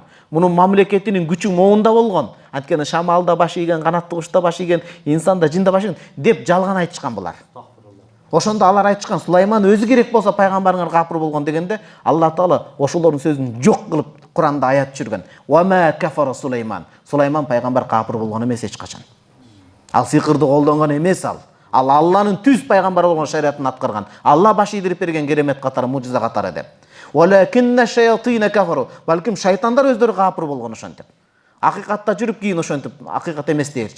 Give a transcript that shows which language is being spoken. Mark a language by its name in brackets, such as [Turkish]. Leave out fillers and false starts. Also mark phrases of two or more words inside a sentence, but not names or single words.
[Kyrgyz] Мунун мамлекетинин күчү моунда болгон. Анткени шамалда баш ийген, канатты кушта баш ийген, инсанда, жинда баш ийген деп жалган айтышкан булар. Ошондо алар айтышкан, Сулайман өзү керек болсо пайгамбарыңар капыр болгон дегенде, Алла Таала ошолордун сөзүн жок кылып Куранда аят жүргөн. [Arabic] وما كفر سليمان. [Kyrgyz] Сулайман пайгамбар капыр болгон эмес эч качан. Ал сыйкырды колдонгон эмес ал. Ал Алланын түз пайгамбар болгон шариатын аткарган. Алла баш ийдирип берген керемет катары, мужиза катары деп. [Arabic] ولكن الشياطين كفروا. [Kyrgyz] Балким шайтандар өздөрү капыр болгон ошентип. Акыйкатта жүрүп кийин ошентип акыйкат эмес дээрчит.